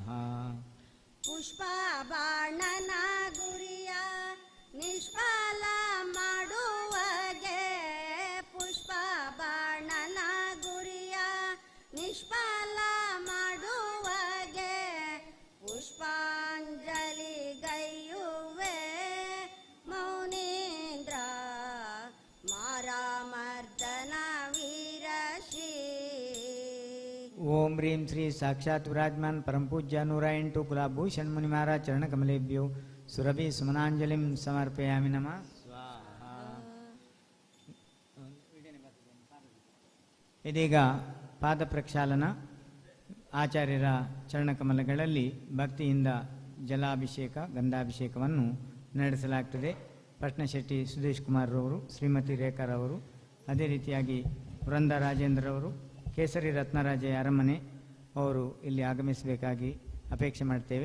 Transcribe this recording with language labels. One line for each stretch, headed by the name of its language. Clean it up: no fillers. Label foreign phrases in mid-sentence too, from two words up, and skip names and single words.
Kannada: ಪುಷ್ಪ ಬಾಣನ ಗುರಿಯ ನಿಷ್ಫಲ ಮಾಡುವಗೆ ಪುಷ್ಪ ಬಾಣನ ಗುರಿಯ ನಿಷ್ಫಲ ಮಾಡುವಗೆ ಪುಷ್ಪಾಂಜಲಿ ಗೈಯುವೆ ಮೌನೀಂದ್ರ ಮಾರಮರ್ದನ ವೀರಶ್ರೀ.
Sanskrit: ಓಂ ಹ್ರೀಂ ಶ್ರೀ ಸಾಕ್ಷಾತ್ ವಿರಾಜಮಾನ್ ಪರಮ ಪೂಜ್ಯ 108 ಕುಲಭೂಷಣ್ ಮುನಿ ಮಹಾರಾಜ್ ಚರಣಕಮಲೇಭ್ಯೋ ಸುರಭಿ ಸುಮನಾಂಜಲಿಂ ಸಮರ್ಪಯಾಮಿ ನಮಃ ಸ್ವಾಹ.
Kannada: ಇದೀಗ ಪಾದ ಪ್ರಕ್ಷಾಲನ ಆಚಾರ್ಯರ ಚರಣಕಮಲಗಳಲ್ಲಿ ಭಕ್ತಿಯಿಂದ ಜಲಾಭಿಷೇಕ ಗಂಧಾಭಿಷೇಕವನ್ನು ನಡೆಸಲಾಗ್ತದೆ. ಪಟ್ನಶೆಟ್ಟಿ ಸುದೇಶ್ ಕುಮಾರ್ರವರು, ಶ್ರೀಮತಿ ರೇಖಾರವರು, ಅದೇ ರೀತಿಯಾಗಿ ವೃಂದ ರಾಜೇಂದ್ರವರು, ಕೇಸರಿ ರತ್ನರಾಜೆ ಅರಮನೆ ಅವರು ಇಲ್ಲಿ ಆಗಮಿಸಬೇಕಾಗಿ ಅಪೇಕ್ಷೆ ಮಾಡ್ತೇವೆ.